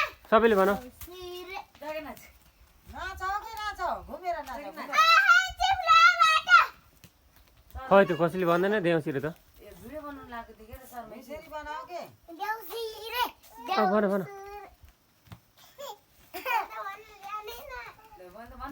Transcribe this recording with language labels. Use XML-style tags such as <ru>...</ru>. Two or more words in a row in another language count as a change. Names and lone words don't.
<ne>सबैले भन सिरे जागे नाच नाच कि नाच घुमेर नाच खै त्यो कसैले भन्दैन देउसिरे त ए भिडियो बनाउनु लागेको देखेर सर यसरी बनाऊ के देउसिरे भन भन भन्नु</ne>